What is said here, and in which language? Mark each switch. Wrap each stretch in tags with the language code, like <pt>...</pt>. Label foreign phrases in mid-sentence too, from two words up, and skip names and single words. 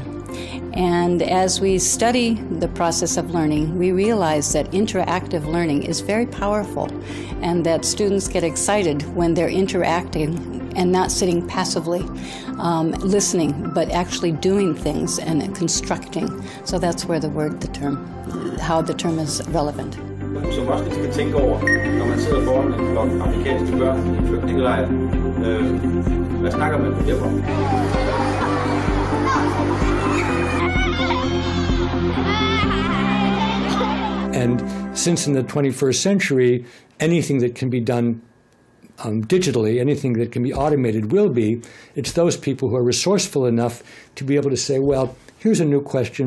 <en>And as we study the process of learning, we realize that interactive learning is very powerful and that students get excited when they're interacting and not sitting passively, listening, but actually doing things and constructing. So that's where how the term is relevant.</en> <da>Som også skal tænke over, når man sidder foran en flok afrikanske børn i en flygtningelejr. Hvad snakker man herom?</da> <en>And since in the 21st century, anything that can be done digitally, anything that can be automated will be, it's those people who are resourceful enough to be able to say, well, here's a new question.</en>